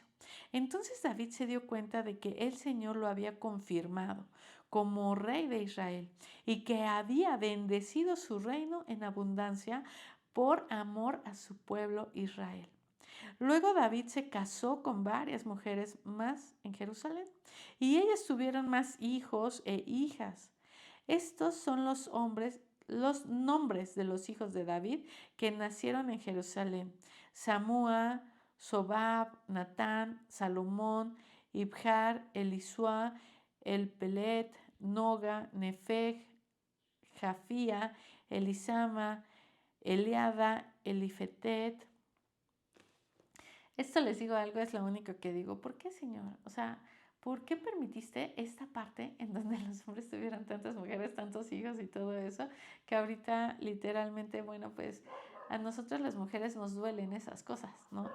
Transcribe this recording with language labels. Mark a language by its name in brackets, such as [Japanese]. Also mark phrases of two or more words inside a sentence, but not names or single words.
[Spanish] Entonces David se dio cuenta de que el Señor lo había confirmado como rey de Israel y que había bendecido su reino en abundancia por amor a su pueblo Israel. Luego David se casó con varias mujeres más en Jerusalén y ellas tuvieron más hijos e hijas. Estos son los nombres de los hijos de David que nacieron en Jerusalén: Samúa, Sobab, Natán, Salomón, Ibjar, Elisua, Elpelet, Noga, Nefeg, Jafía, Elisama, Eliada, Elifetet. Esto les digo algo, es lo único que digo. ¿Por qué, Señor? O sea, ¿por qué permitiste esta parte en donde los hombres tuvieran tantas mujeres, tantos hijos y todo eso? Que ahorita literalmente, bueno, pues a nosotros las mujeres nos duelen esas cosas, ¿no?